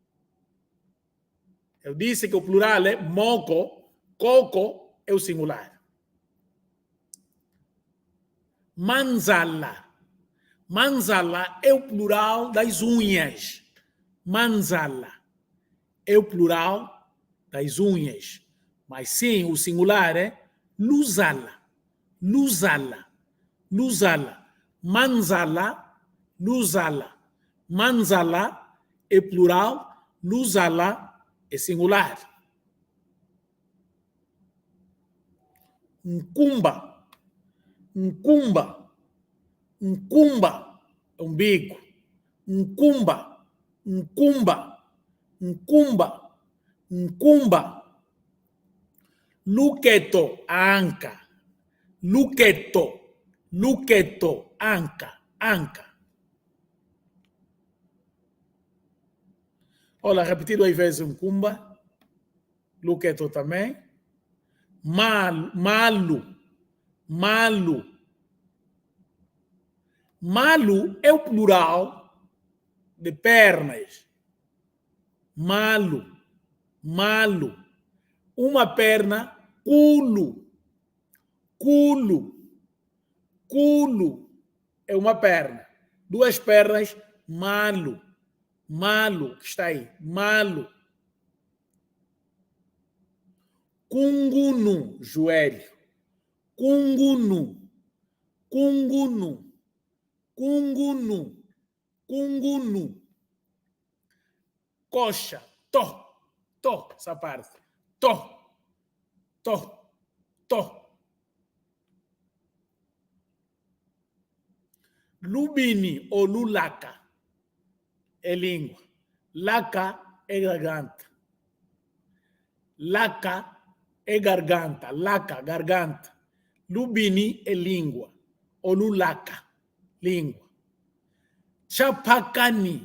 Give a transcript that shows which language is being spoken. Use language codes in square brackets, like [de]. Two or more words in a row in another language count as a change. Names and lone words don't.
[pt] Eu disse que o plural é moco, coco é o singular. Manzala. Manzala é o plural das unhas. Manzala é o plural das unhas. Mas sim, o singular é luzala. [kg] Luzala. Luzala. Manzala. Luzala. Manzala [pt] é plural. Luzala é singular. Ncumba. [kg] Ncumba. Ncumba [pt] é umbigo. [kg] Ncumba. Ncumba. Ncumba. Ncumba. Luqueto, anca. Luqueto. [pt] Luqueto, anca. Anca. Olha, repetido às vezes ncumba. Luqueto também. Malo. Malo. Malo é o plural de pernas. [kg] Malo. Malo. [pt] Uma perna, [kg] culo. Culo. [pt] Culo é uma perna. Duas pernas, [kg] malo. Malo, [pt] que está aí. Malo. Cungunu, joelho. [kg] Cungunu. Cungunu. Cungunu. Cungunu. Coxa. To. To, [pt] essa parte. To. [kg] To. To. Lubini [pt] ou lulaca é língua. Laca é garganta. Laca é garganta. Laca, garganta. Lubini é língua. Ou lulaca, língua. Chapacani.